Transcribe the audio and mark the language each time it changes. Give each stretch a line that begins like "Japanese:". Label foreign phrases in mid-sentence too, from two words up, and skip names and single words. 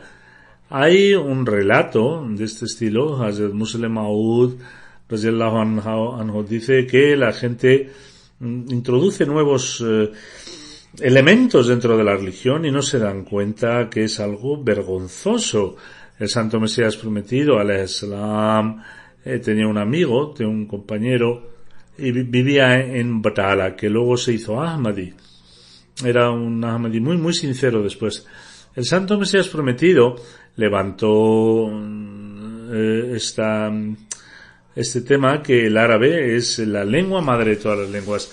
Spanish: Hay un relato de este estilo. Hazrat Musleh Maud
Arabic: رضي الله عنه
Spanish: dice que la gente introduce nuevos elementos dentro de la religión y no se dan cuenta que es algo vergonzoso. El Santo Mesías prometido,
Arabic: عليه السلام,
Spanish: tenía un amigo, tenía un compañero, y vivía en Batala, que luego se hizo Ahmadi. Era un Ahmadi muy, muy sincero después. El Santo Mesías prometido levantó este tema, que el árabe es la lengua madre de todas las lenguas.